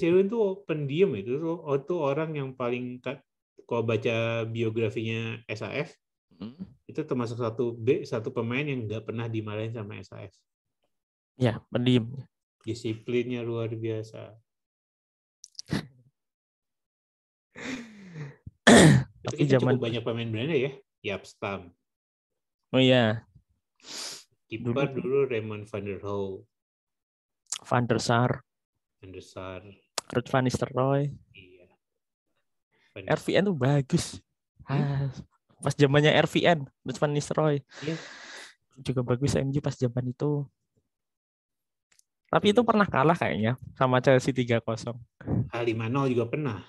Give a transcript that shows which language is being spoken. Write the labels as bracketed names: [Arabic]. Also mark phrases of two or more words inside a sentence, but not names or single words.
[Indonesian] Dennis Irwin tuh pendiam itu tuh orang yang paling kalau baca biografinya SAF, itu termasuk satu pemain yang nggak pernah dimarahin sama SAF. Ya, pendiam. Disiplinnya luar biasa. Tapi kita cukup banyak pemain Belanda ya. Jaap Stam. Oh iya. Kiper dulu Raymond van der Hooy. Van der Sar. Ruud van Nistelrooy. Iya. RVN tuh bagus. Pas zamannya RVN, Ruud van Nistelrooy. Iya. Juga bagus MU pas zaman itu. Tapi itu pernah kalah kayaknya sama Chelsea 3-0. 5-0 juga pernah.